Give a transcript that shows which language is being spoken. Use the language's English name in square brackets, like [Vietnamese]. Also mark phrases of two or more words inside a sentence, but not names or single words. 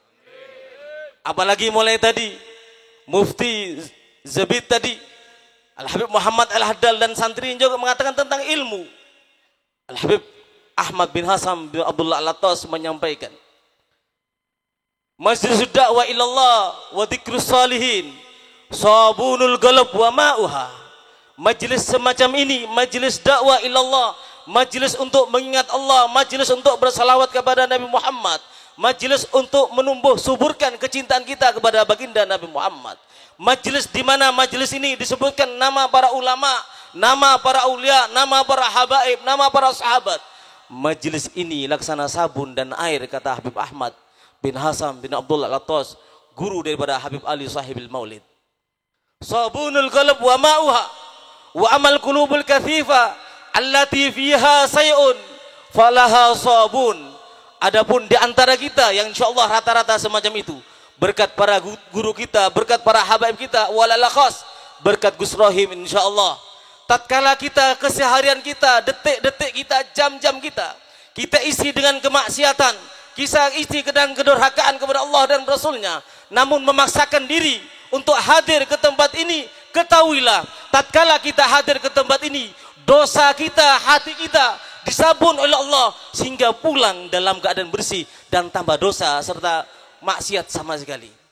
[Indonesian] Apalagi mulai tadi Mufti Zabid tadi, Al-Habib Muhammad Al-Haddal dan santri juga mengatakan tentang ilmu. Al-Habib Ahmad bin Hasan bin Abdullah Al-Attas menyampaikan, [Arabic] مجلس دعوة إلى الله وذكر الصالحين صابون القلب وماؤها. [Indonesian] Majlis semacam ini, majlis dakwah ilallah, majlis untuk mengingat Allah, majlis untuk bersalawat kepada Nabi Muhammad, majlis untuk menumbuh suburkan kecintaan kita kepada baginda Nabi Muhammad. Majlis di mana majlis ini disebutkan nama para ulama, nama para aulia, nama para habaib, nama para sahabat. Majlis ini laksana sabun dan air, kata Habib Ahmad bin Hasan bin Abdullah Al-Attas, guru daripada Habib Ali Sahibil Maulid. [Arabic] صابون القلب وماؤها وأما القلوب الكثيفة التي فيها شيء فلا لها صابون. [Indonesian] Adapun di antara kita yang insyaallah rata-rata semacam itu, berkat para guru kita, berkat para habaib kita, [Arabic] وبالخاص [Indonesian] berkat Gus Rahim insyaallah, tatkala kita, keseharian kita, detik-detik kita, jam-jam kita isi dengan kemaksiatan, kita isi dengan kedurhakaan kepada Allah dan Rasulnya, namun memaksakan diri untuk hadir ke tempat ini, ketahuilah tatkala kita hadir ke tempat ini, dosa kita, hati kita disabun oleh Allah sehingga pulang dalam keadaan bersih dan tanpa dosa serta maksiat sama sekali.